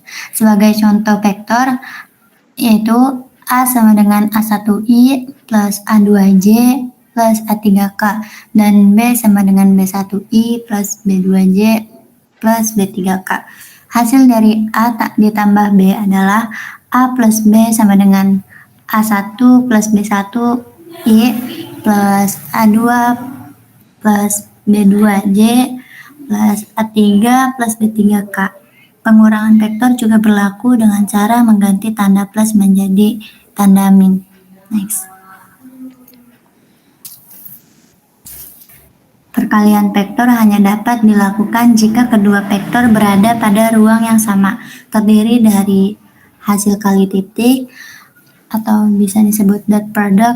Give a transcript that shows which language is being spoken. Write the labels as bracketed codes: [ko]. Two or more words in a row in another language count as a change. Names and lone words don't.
[id] Sebagai contoh vektor, yaitu A sama dengan A1I plus A2J plus A3K, dan B sama dengan B1I plus B2J plus B3K. Hasil dari A ditambah B adalah A plus B sama dengan A1 plus B1I plus A2 plus B2J plus A3 plus B3K. Pengurangan vektor juga berlaku dengan cara mengganti tanda plus menjadi tanda min. Next. Perkalian vektor hanya dapat dilakukan jika kedua vektor berada pada ruang yang sama, terdiri dari hasil kali titik atau bisa disebut [en] dot product.